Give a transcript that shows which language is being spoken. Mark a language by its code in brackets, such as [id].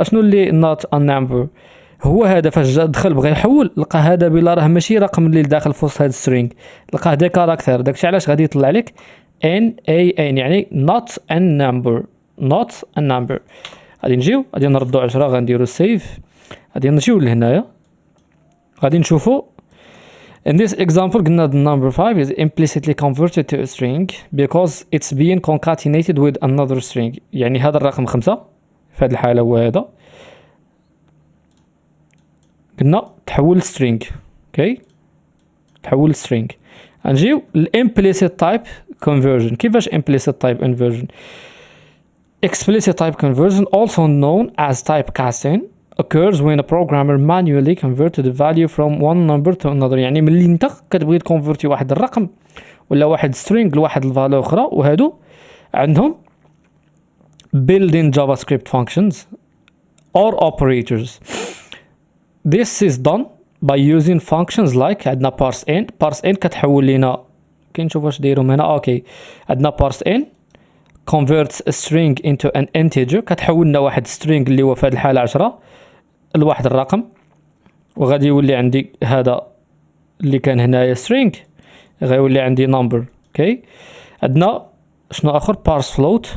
[ar] اشنو اللي نوت ان نمبر؟ هو هذا فاش جا دخل بغى يحول لقى هذا بلا راه ماشي رقم اللي داخل في وسط هذا سترينغ، لقاه دي كاركتر. داكشي علاش غادي يطلع لك ان اي ان يعني not a number. غادي نجيو غادي نردو 10، غنديرو سيف، غادي نجيو لهنايا غادي نشوفو. [en] In this example قلنا the number 5 is implicitly converted to a string because it's being concatenated with another string. [ar] يعني هذا الرقم 5 في هذه الحالة هو هذا، قلنا تحول string. اوكي تحول string. نجيو [en] implicit type conversion. [ar] كيفاش [en] implicit type conversion؟ Explicit type conversion, also known as typecasting, occurs when a programmer manually converts the value from one number to another. [ar] يعني ملي انت كتبغي تكونفرتي واحد الرقم ولا واحد string لواحد الفاليو اخرى، وهادو عندهم [en] built-in JavaScript functions or operators. This is done by using functions like [ar] عندنا [en] parseInt [ar] كتحول لينا، كنشوف واش دايرهم هنا. اوكي عندنا [en] parseInt converts a string into an integer، [ar] كتحولنا واحد string اللي هو في هذه الحالة 10 لواحد الرقم، وغادي يولي عندي هذا اللي كان هنايا string غيولي عندي number. اوكي عندنا شنو اخر؟ parse float.